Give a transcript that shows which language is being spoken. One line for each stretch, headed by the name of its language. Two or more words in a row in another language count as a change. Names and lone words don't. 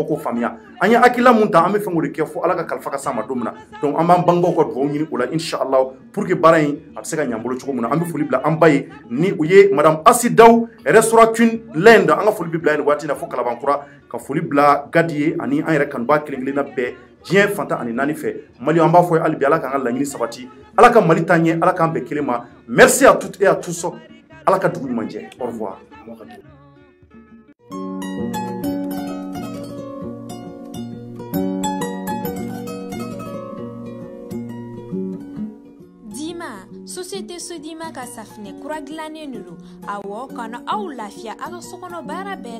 Bambara: k'o faamuya an ye hakilila mun ta an bɛ fɛn k'o de kɛ fo Ala ka kalifa ka s'an ma don min na donc an b'an bangebaaw ka dugawu ɲini o la inshallah
French: pour que
Bambara: baara in a bɛ se ka ɲɛ an bolo cogo min na an bɛ foli bila an ba ye ni o ye madame Asidaw restaurant Queen Land an ka foli bɛ bila yen waati in na fo Kalabankura ka foli bila Gadi ye ani an yɛrɛ kanuba kelen kelenna bɛɛ diɲɛ fantan ani naani fɛ Mali an b'a fɔ hali bi Ala k'an ka laɲini sabati Ala ka Mali taa ɲɛ Ala k'an bɛn kelen ma
French: merci à toutes et à tous
Bambara: Ala ka dugu ɲuman jɛ
French: au revoir.
Bambara: Société Sodima ka safinɛ kura gilannen de don awɔ kana aw lafiya a ka sokɔnɔ baara bɛɛ